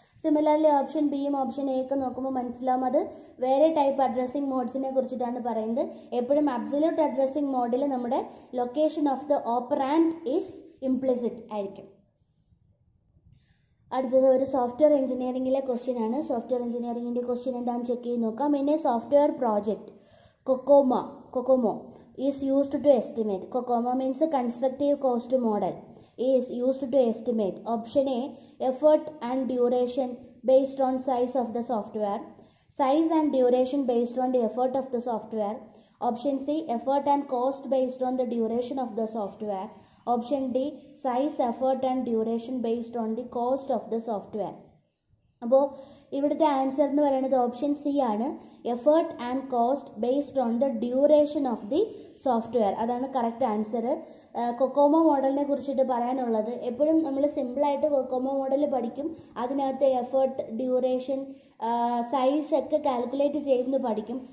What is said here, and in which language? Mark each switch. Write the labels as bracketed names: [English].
[Malayalam] Similarly option ബിയും option എയൊക്കെ നോക്കുമ്പോൾ മനസ്സിലാവും അത് വേറെ ടൈപ്പ് അഡ്രസ്സിംഗ് മോഡ്സിനെ കുറിച്ചിട്ടാണ് പറയുന്നത്. എപ്പോഴും അബ്സല്യൂട്ട് അഡ്രസ്സിംഗ് മോഡിൽ നമ്മുടെ [English] location of the operand is implicit [Malayalam] ആയിരിക്കും. അടുത്തത് ഒരു സോഫ്റ്റ്വെയർ എഞ്ചിനീയറിംഗിലെ ക്വസ്റ്റ്യൻ ആണ്. സോഫ്റ്റ്വെയർ എഞ്ചിനീയറിംഗിൻ്റെ ക്വസ്റ്റ്യൻ എന്താണെന്ന് ചെക്ക് ചെയ്ത് നോക്കാം. [English] In a software project COCOMO is used to estimate. COCOMO means a constructive cost model is used to estimate. Option A effort and duration based on size of the software. Size and duration based on the effort of the software. Option C effort and cost based on the duration of the software. Option D size, effort and duration based on the cost of the software. [Malayalam] അപ്പോൾ ഇവിടുത്തെ answer എന്ന് പറയുന്നത് option C ആണ്. [English] Effort and cost based on the duration of the software. [Malayalam] അതാണ് correct answer. COCOMO മോഡലിനെ കുറിച്ചിട്ട് പറയാനുള്ളത്, എപ്പോഴും നമ്മൾ സിമ്പിളായിട്ട് കൊക്കോമോ മോഡൽ പഠിക്കും. അതിനകത്ത് എഫേർട്ട്, ഡ്യൂറേഷൻ, സൈസ് ഒക്കെ കാൽക്കുലേറ്റ് ചെയ്യുന്നത് പഠിക്കും.